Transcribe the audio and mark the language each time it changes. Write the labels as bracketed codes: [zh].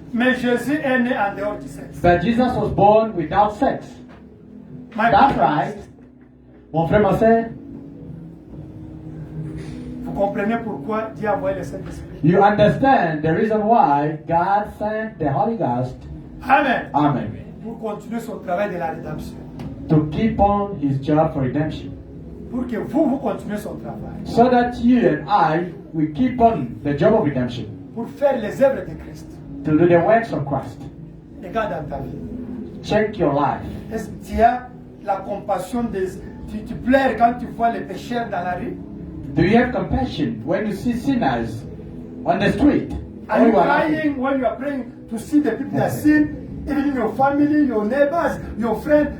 [fr] Mais Jésus est né en dehors du sexe. [en] But Jesus was born without sex. My That's brothers, [fr] right. Mon frère, ma soeur, vous comprenez pourquoi Dieu a envoyé le Saint-Esprit. [en] you understand the reason why God sent the Holy Ghost, Amen. Amen, [fr] Pour continuer son travail de la rédemption. [en] to keep on his job for redemption. [fr] Pour que vous continuez son travail. [en] So that you and I, we keep on the job of redemption. [fr] Pour faire les œuvres de Christ. [en] To do the works of Christ. [fr] Regarde dans ta vie. [en] Check your life. [fr] Est-ce que tu as la compassion des... Tu pleures quand tu vois les pécheurs dans la rue? [en] Do you have compassion when you see sinners on the street? Are Or you you are laughing? crying when you are praying to see the people that sin, even in your family, your neighbors, your friends?